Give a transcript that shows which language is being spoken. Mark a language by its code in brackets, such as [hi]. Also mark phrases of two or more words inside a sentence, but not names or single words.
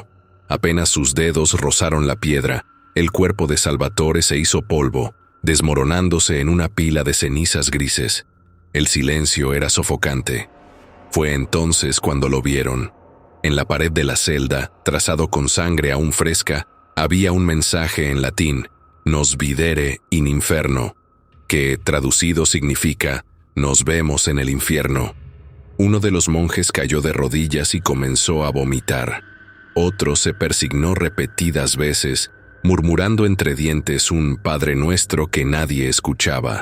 [es] Apenas sus dedos rozaron la piedra, el cuerpo de Salvatore se hizo polvo, desmoronándose en una pila de cenizas grises. El silencio era sofocante. Fue entonces cuando lo vieron. En la pared de la celda, trazado con sangre aún fresca, había un mensaje en latín, [la] Nos videre in inferno, [es] que, traducido, significa, Nos vemos en el infierno. Uno de los monjes cayó de rodillas y comenzó a vomitar. Otro se persignó repetidas veces, murmurando entre dientes un Padre Nuestro que nadie escuchaba.